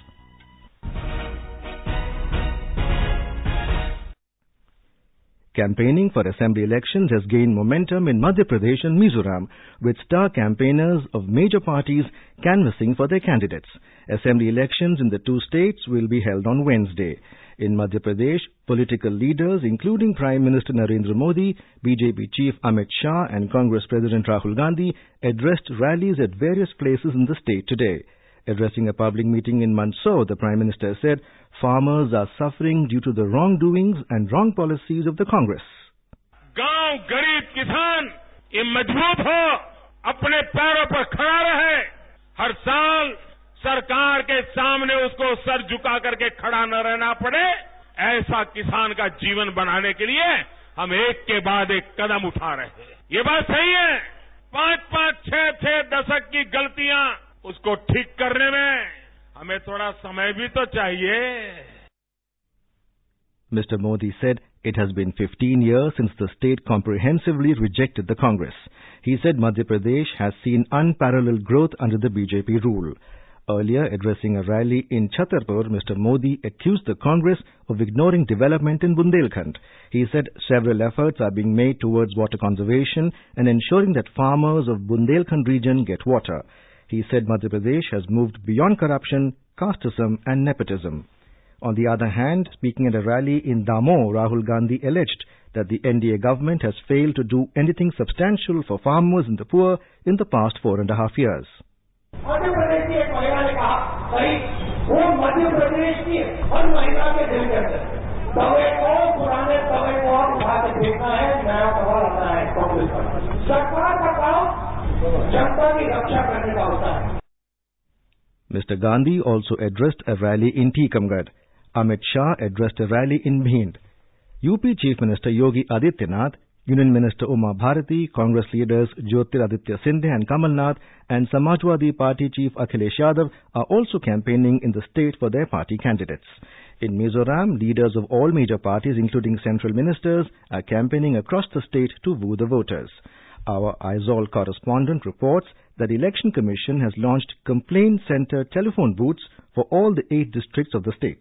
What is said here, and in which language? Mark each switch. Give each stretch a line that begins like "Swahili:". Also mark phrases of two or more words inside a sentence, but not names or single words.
English: Campaigning for assembly elections has gained momentum in Madhya Pradesh and Mizoram, with star campaigners of major parties canvassing for their candidates. Assembly elections in the two states will be held on Wednesday. In Madhya Pradesh, political leaders including Prime Minister Narendra Modi, BJP Chief Amit Shah and Congress President Rahul Gandhi addressed rallies at various places in the state today. Addressing a public meeting in Mandya, the Prime Minister said farmers are suffering due to the wrongdoings and wrong policies of the Congress.
Hindi: गांव गरीब किसान ये मजबूत हो, अपने पैरों पर खड़ा रहे, हर साल सरकार के सामने उसको सर झुका करके खड़ा न रहना पड़े, ऐसा किसान का जीवन बनाने के लिए हम एक के बाद एक कदम उठा रहे हैं। ये बात सही है, 5-5, 6-6 दशक की गलतियां उसको ठीक करने में हमें थोड़ा समय भी तो चाहिए.
English: Mr. Modi said it has been 15 years since the state comprehensively rejected the Congress. He said Madhya Pradesh has seen unparalleled growth under the BJP rule. Earlier, addressing a rally in Chhatarpur, Mr. Modi accused the Congress of ignoring development in Bundelkhand. He said several efforts are being made towards water conservation and ensuring that farmers of Bundelkhand region get water. He said Madhya Pradesh has moved beyond corruption, casteism and nepotism. On the other hand, speaking at a rally in Damoh, Rahul Gandhi alleged that the NDA government has failed to do anything substantial for farmers and the poor in the past 4.5 years.
Hindi: मध्य प्रदेश की एक महिला ने कहा, भाई वो मध्य प्रदेश की हर महिला के दिल के अंदर तवे को पुराने तवे को उठा के देखना है, नया तवा लाना है कांग्रेस पर. सरकार का काम जनता की रक्षा करने का होता है.
English: Mr. Gandhi also addressed a rally in Tikamgarh. Amit Shah addressed a rally in Bhind. UP Chief Minister Yogi Adityanath, Union Minister Uma Bharati, Congress leaders Jyotiraditya Sindhya and Kamal Nath and Samajwadi Party Chief Akhilesh Yadav are also campaigning in the state for their party candidates. In Mizoram, leaders of all major parties including central ministers are campaigning across the state to woo the voters. Our Aizawl correspondent reports that the Election Commission has launched complaint center telephone booths for all the 8 districts of the state.